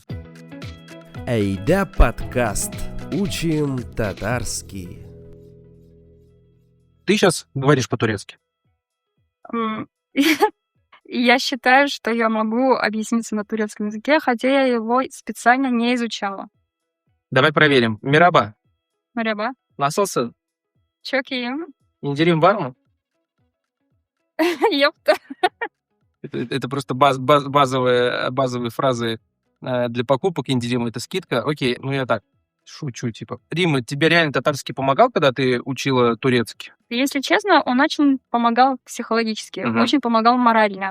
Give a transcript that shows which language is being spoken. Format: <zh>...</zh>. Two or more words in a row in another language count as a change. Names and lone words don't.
<ru>Эйда подкаст. Учим татарский. Ты сейчас говоришь по-турецки. Я считаю, что я могу объясниться на турецком языке, хотя я его специально не изучала. Давай проверим. Мераба.</ru> <tr>Merhaba. Nasılsın? Çok iyiyim. İndirim var mı?</tr> <ru>Ёпта. Это просто базовые фразы для покупок. Индирим — это скидка. Окей, ну я так шучу, типа. Рима, тебе реально татарский помогал, когда ты учила турецкий? Если честно, он очень помогал психологически, очень помогал морально.</ru>